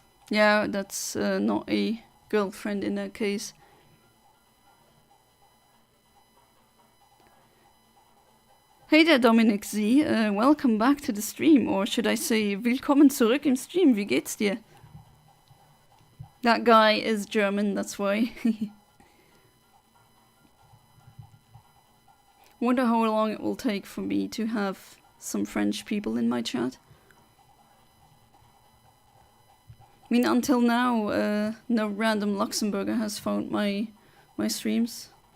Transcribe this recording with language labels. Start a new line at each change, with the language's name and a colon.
English: Yeah, that's not a girlfriend in that case. Hey there, Dominik Z. Welcome back to the stream. Or should I say, willkommen zurück im Stream.
German: Wie geht's dir?
English: That guy is German, that's why. Wonder how long it will take for me to have some French people in my chat. Until now, no random Luxembourger has found my streams.